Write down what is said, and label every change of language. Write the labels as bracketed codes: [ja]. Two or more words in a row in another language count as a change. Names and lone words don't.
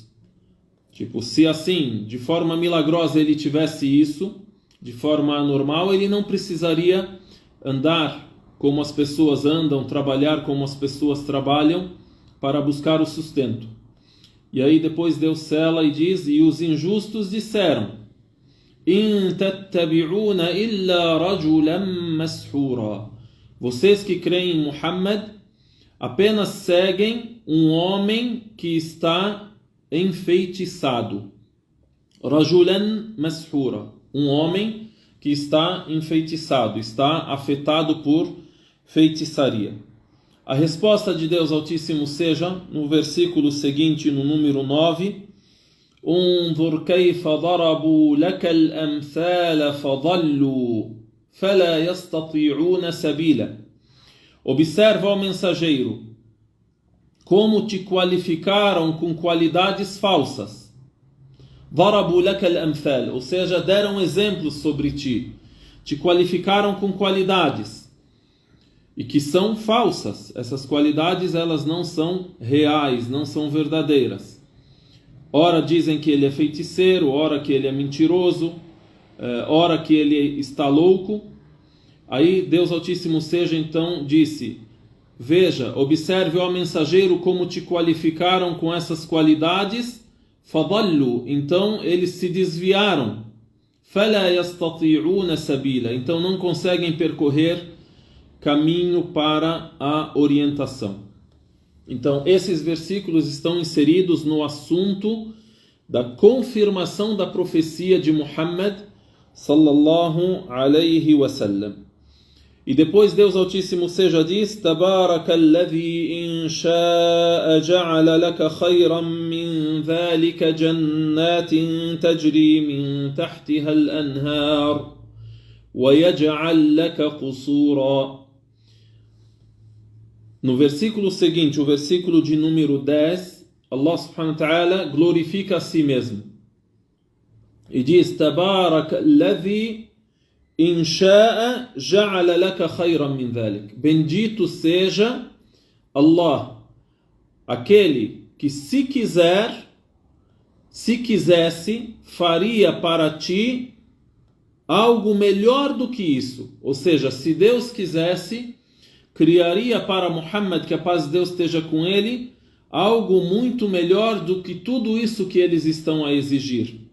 [pt] Tipo, se assim, de forma milagrosa ele tivesse isso, de forma normal, ele não precisaria andar como as pessoas andam, trabalhar como as pessoas trabalham, para buscar o sustento. E aí depois Deus sela e diz: e os injustos disseram: [ar] إِن تَتَّبِعُونَ إِلَّا رَجُلًا مَسْحُورًا. [pt] Vocês que creem em Muhammad apenas seguem um homem que está enfeitiçado. [ar] رجلا مسحورا, [pt] um homem que que está enfeitiçado, está afetado por feitiçaria? A resposta de Deus Altíssimo seja no versículo seguinte, no número 9: [ar] انظر كيف ضربوا لك الأمثال فضلوا فلا يستطيعون سبيلا. [pt] Observa, ó mensageiro, como te qualificaram com qualidades falsas. [ar] ضربوا لك الأمثال, [pt] ou seja, deram exemplos sobre ti, te qualificaram com qualidades e que são falsas. Essas qualidades, elas não são reais, não são verdadeiras. Ora dizem que ele é feiticeiro, ora que ele é mentiroso, ora que ele está louco. Aí Deus Altíssimo seja então disse: veja, observe, ó mensageiro, como te qualificaram com essas qualidades. فَضَلُّوا, então eles se desviaram. [ar] فَلَا يَسْتَطِيعُونَ سَبِيلًا, [pt] então não conseguem percorrer caminho para a orientação. Então, esses versículos estão inseridos no assunto da confirmação da profecia de Muhammad [ar] صلى الله عليه وسلم. [pt] E depois Deus Altíssimo seja diz: [ar] تبارك الذي إن شاء جعل لك خيرا من ذلك جنات تجري من تحتها الأنهار ويجعل لك قصورا. [pt] No versículo seguinte, o versículo de número 10, [ar] الله سبحانه وتعالى [pt] glorifica a si mesmo e diz: [ar] تبارك الذي إن شاء جعل لك خيرا من ذلك. [pt] Bendito seja Allah, aquele que se quisesse, faria para ti algo melhor do que isso. Ou seja, se Deus quisesse, criaria para Muhammad, que a paz de Deus esteja com ele, algo muito melhor do que tudo isso que eles estão a exigir.